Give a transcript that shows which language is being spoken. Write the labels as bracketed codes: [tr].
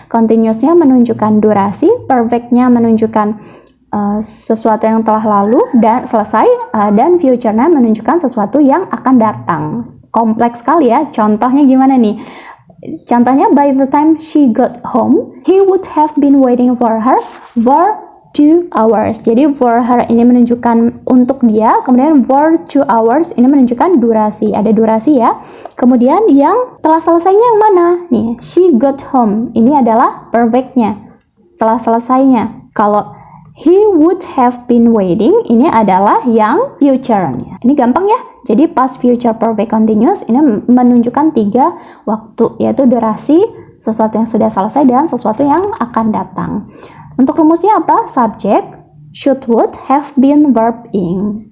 [id] Continuousnya menunjukkan durasi, perfectnya menunjukkan sesuatu yang telah lalu dan selesai, dan future-nya menunjukkan sesuatu yang akan datang. Kompleks sekali ya. Contohnya gimana nih? [en] Contohnya, by the time she got home, he would have been waiting for her for 2 hours. [id] Jadi [en] for her [id] ini menunjukkan untuk dia, kemudian [en] for 2 hours [id] ini menunjukkan durasi. Ada durasi ya. Kemudian yang telah selesainya yang mana? Nih, [en] she got home. [id] Ini adalah perfectnya. Telah selesainya. Kalau [en] he would have been waiting, [id] ini adalah yang future-nya. Ini gampang ya. Jadi past, future, perfect, continuous ini menunjukkan 3 waktu, yaitu durasi, sesuatu yang sudah selesai, dan sesuatu yang akan datang. Untuk rumusnya apa? [en] Subject, should, would, have been, verb ing.